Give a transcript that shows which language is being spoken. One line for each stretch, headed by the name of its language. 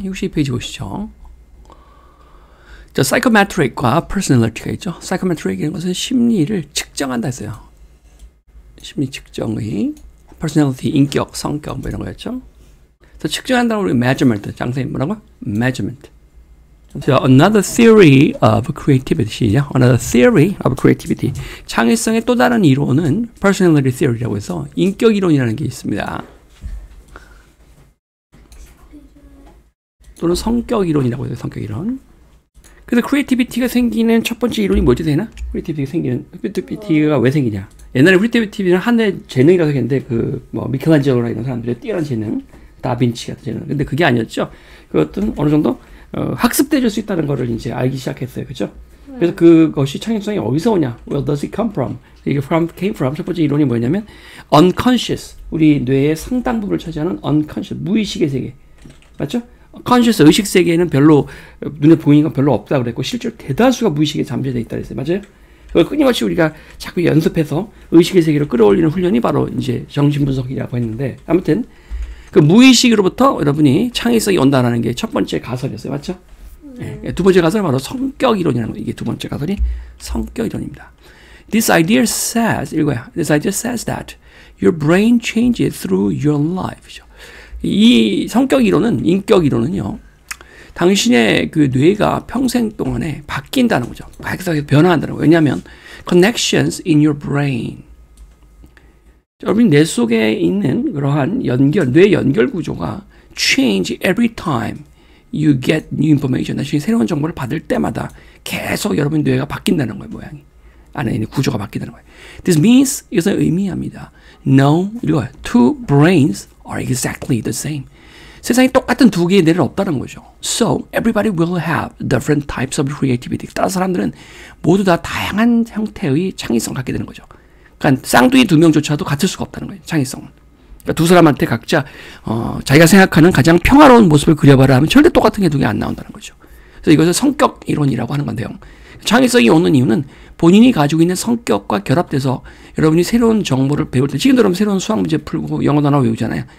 Korean: 62페이지 보시죠. 자, psychometric과 personality가 있죠. psychometric이라는 것은 심리를 측정한다 했어요. 심리 측정의 personality, 인격, 성격 뭐 이런 거였죠. 그래서 측정한다고 우리 measurement, 장사님 뭐라고? measurement.
English: 자, another theory of creativity.
Korean: 시작.
English: Another theory of creativity.
Korean: 창의성의 또 다른 이론은 personality theory라고 해서 인격 이론이라는 게 있습니다. 또는 성격 이론이라고 해서 성격 이론. 그래서 creativity가 생기는 첫 번째 이론이 뭐지 되나? creativity가 왜 생기냐? 옛날에 creativity는 하나의 재능이라고 했는데 미켈란젤로나 이런 사람들의 뛰어난 재능, 다빈치 같은 재능. 근데 그게 아니었죠. 그것은 어느 정도 학습돼줄 수 있다는 거를 이제 알기 시작했어요. 그죠? 그래서 그것이 창의성이 어디서 오냐?
English: Where does it come from?
Korean: 이게
English: came from.
Korean: 첫 번째 이론이 뭐냐면 unconscious. 우리 뇌의 상당 부분을 차지하는 unconscious. 무의식의 세계. 맞죠? conscious 의식 세계에는 별로 눈에 보이는 건 별로 없다 그랬고 실제로 대다수가 무의식에 잠재되어 있다 그랬어요. 맞아요? 그걸 끊임없이 우리가 자꾸 연습해서 의식의 세계로 끌어올리는 훈련이 바로 이제 정신분석이라고 했는데 아무튼 그 무의식으로부터 여러분이 창의성이 온다는 게 첫 번째 가설이었어요. 맞죠? 네. 두 번째 가설은 바로 성격 이론이라는 거. 이게 두 번째 가설이 성격 이론입니다.
English: This idea says,
Korean: 읽어요.
English: This idea says that your brain changes through your life.
Korean: 이 성격 이론은, 인격 이론은요, 당신의 그 뇌가 평생 동안에 바뀐다는 거죠. 계속 변화한다는 거예요. 왜냐하면
English: connections in your brain.
Korean: 여러분 뇌 속에 있는 그러한 뇌 연결 구조가
English: change every time you get new information.
Korean: 나중에 새로운 정보를 받을 때마다 계속 여러분 뇌가 바뀐다는 거예요. 모양이. 안에 있는 구조가 바뀐다는 거예요.
English: This means,
Korean: 이것은 의미합니다.
English: No,
Korean: 이거예요.
English: Two brains are exactly the same.
Korean: 세상에 똑같은 두 개의 뇌는 없다는 거죠.
English: So, everybody will have different types of creativity.
Korean: 따라서 사람들은 모두 다 다양한 형태의 창의성을 갖게 되는 거죠. 그러니까 쌍둥이 두 명조차도 같을 수가 없다는 거예요. 창의성은. 그러니까 두 사람한테 각자 자기가 생각하는 가장 평화로운 모습을 그려봐라 하면 절대 똑같은 게 두 개 안 나온다는 거죠. 그래서 이것을 성격 이론이라고 하는 건데요. 창의성이 오는 이유는 본인이 가지고 있는 성격과 결합돼서 여러분이 새로운 정보를 배울 때 지금도 여러분 새로운 수학 문제 풀고 영어 단어 외우잖아요.